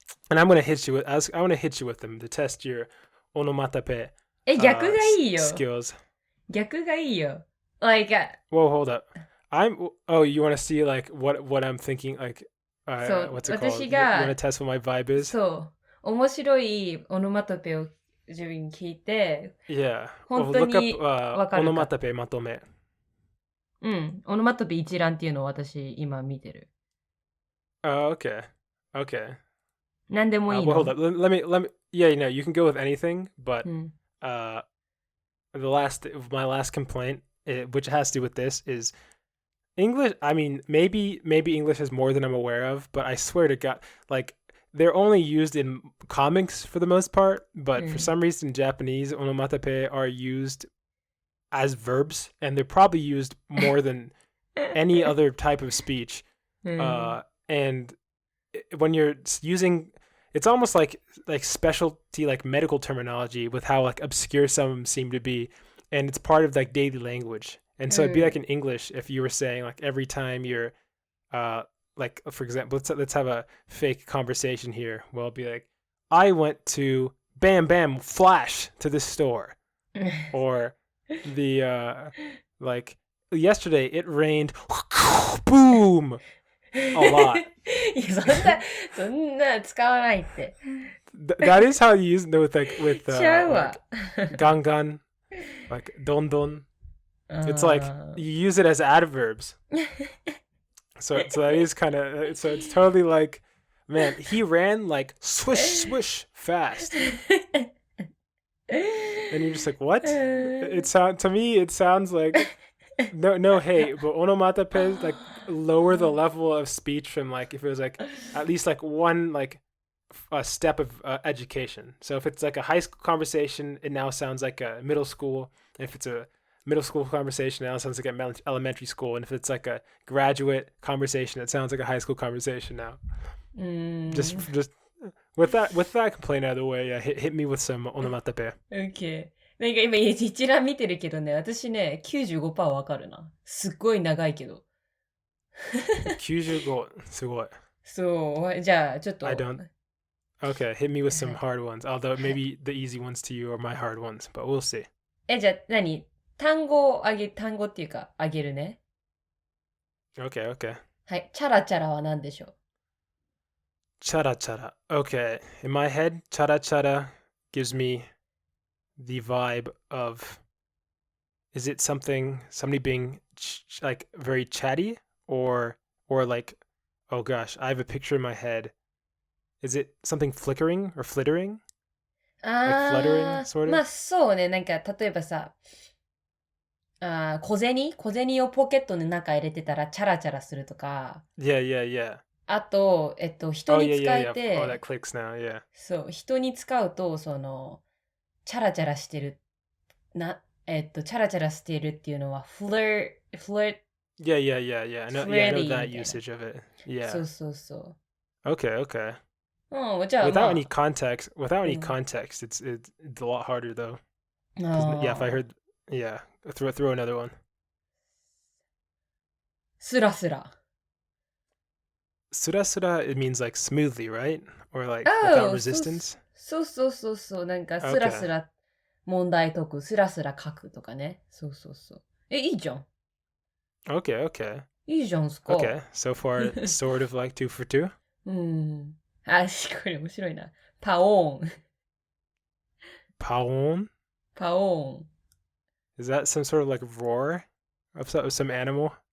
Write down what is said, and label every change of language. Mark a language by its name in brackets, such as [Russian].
[English] And I'm gonna hit you with them to test your onomatopoeia [Japanese] 逆がいいよ。 [English] skills. [Japanese] 逆がいいよ。 [English] Like, Whoa, hold up. You want to see like what I'm thinking, like what's it called? You want to test what my vibe is? [Japanese] そう。面白いオノマトペを自分に聞いて、 [English] Yeah. [Japanese] 本当 [English] Look [Japanese] に [English] up [Japanese] わかるか。 [English] onomatopoeia matome. [Japanese] うん。オノマトペ一覧っていうのを私今見てる。 [English] Okay. [Japanese] 何でもいいの。 [English] Well, hold up. Let me. Yeah, you can go with anything, but [Japanese] うん。 [English] my last complaint, which has to do with this, is English. I mean, maybe English is more than I'm aware of, but I swear to God, like they're only used in comics for the most part. But for some reason, in Japanese, onomatopoeia are used as verbs, and they're probably used more than any other type of speech. And when you're using, it's almost like specialty, like medical terminology with how like obscure some of them seem to be, and it's part of like daily language. And so it'd be like in English if you were saying like every time you're like for example, let's have a fake conversation here. Well, it'd be like, I went to bam bam flash to the store, or the like yesterday it rained boom a lot. [Japanese] いやそんな使わないって。 [English] That is how you use it with like [Japanese] ちゃうわ。 [English] like, gangan, like don. It's like you use it as adverbs. So that is kind of, so it's totally like, man, he ran like swish fast. And you're just like, what? To me it sounds like no hate, but onomatopoeias like lower the level of speech from like if it was like at least like one like a step of education. So if it's like a high school conversation, it now sounds like a middle school. If it's a middle school conversation, now it sounds like elementary school. And if it's like a graduate conversation, it sounds like a high school conversation now. Just with that complaint out of the way, hit me with some onomatopoeia. OK。 [Japanese] なんか今一覧見てるけどね、私ね、95% わかるな。すっごい長いけど。 95, すごい。そう、じゃあちょっと。 [English] I don't. Okay, hit me with some hard ones. Although maybe the easy ones to you are my hard ones, but we'll see. [Japanese] じゃあ単語っていうか、あげるね。 [English] Okay, okay. [Japanese] はい、チャラチャラは何でしょう？ [English] Chara chara. Okay, in my head, chara chara gives me the vibe of, is it somebody being like very chatty or like, oh gosh, I have a picture in my head. Is it something flickering or flittering? Like fluttering, sort of? [Japanese] まあそうね、なんか例えばさ、小銭をポケットの中入れてたらチャラチャラするとか。 [English] Yeah. [Japanese] あと、人に使えて、 [English] Oh, that clicks now, yeah. [Japanese] そう、人に使うと、チャラチャラしてる、チャラチャラしてるっていうのは、flirt. [English] Yeah. I know that usage of it. Yeah. [Japanese] そう。 [English] Okay. [Japanese] うん、じゃあ、 [English] without any context, it's a lot harder though. Yeah, if I heard, yeah, throw another one. [Japanese] スラスラ。 [English] Sura, it means like smoothly, right? Or like without resistance? [Japanese] そう。なんか、スラスラ問題解く、スラスラ書くとかね。そう。いいじゃん。 [English] Okay. [Japanese] いいじゃんすか。 [English] Okay, so far, sort of like 2 for 2. [Japanese] うん。これ面白いな。パオーン。パオーン? [English] Is that some sort of like roar of some animal?